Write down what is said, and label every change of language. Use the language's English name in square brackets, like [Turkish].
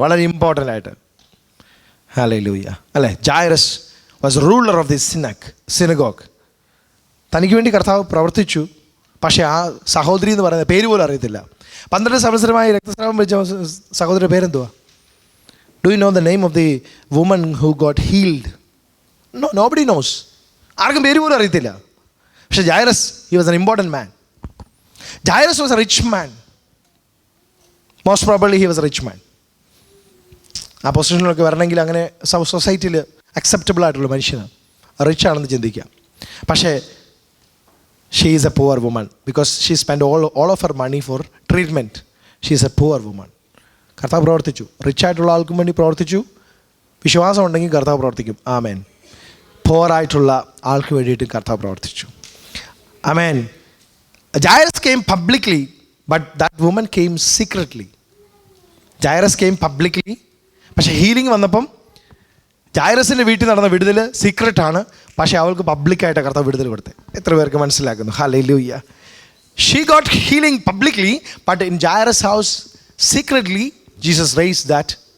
[Malayalam] വളരെ ഇമ്പോർട്ടൻ്റ് ആയിട്ട്. ഹല്ലേലൂയ. അല്ലേ? [English] Jairus was ruler of the synagogue. [Malayalam] തനിക്ക് വേണ്ടി കർത്താവ് പ്രവർത്തിച്ചു. പക്ഷേ ആ സഹോദരി എന്ന് പറയുന്ന പേര് പോലും അറിയത്തില്ല. 12 സംവത്സരമായി രക്തസ്രാവം ബാധിച്ച സഹോദരിയുടെ പേരെന്തുവാ? [English] Do you know the name of the woman who got healed? No, nobody knows. [Malayalam] ആർക്കും പേര് പോലും അറിയത്തില്ല. [English] പക്ഷെ Jairus, he was an important man. Jairus was a rich man. Most probably he was a rich man. [Malayalam] ആ പൊസിഷനിലൊക്കെ വരണമെങ്കിൽ അങ്ങനെ സൊസൈറ്റിയിൽ acceptable ആയിട്ടുള്ള മനുഷ്യനാണ്, റിച്ച് ആണെന്ന് ചിന്തിക്കാം. [English] പക്ഷേ she is a poor woman because she spend all of her money for treatment. She is a poor woman. [Malayalam] കർത്താവ് പ്രവർത്തിച്ചു. റിച്ചായിട്ടുള്ള ആൾക്കും വേണ്ടി പ്രവർത്തിച്ചു. വിശ്വാസം ഉണ്ടെങ്കിൽ കർത്താവ് പ്രവർത്തിക്കും. ആമേൻ. പോറായിട്ടുള്ള ആൾക്ക് വേണ്ടിയിട്ട് കർത്താവ് പ്രവർത്തിച്ചു. ആമേൻ. [English] Jairus came publicly, but that woman came secretly. Jairus came publicly, [Malayalam] പക്ഷേ ഹീലിംഗ് വന്നപ്പം ജായറസിൻ്റെ വീട്ടിൽ നടന്ന വിടുതൽ സീക്രട്ടാണ്. പക്ഷേ അവൾക്ക് പബ്ലിക്കായിട്ട് കർത്താവ് വിടുതൽ കൊടുത്തത്. എത്ര പേർക്ക് മനസ്സിലാക്കുന്നു? Hallelujah. [English] She got healing publicly, but in Jairus' house secretly Jesus raised that.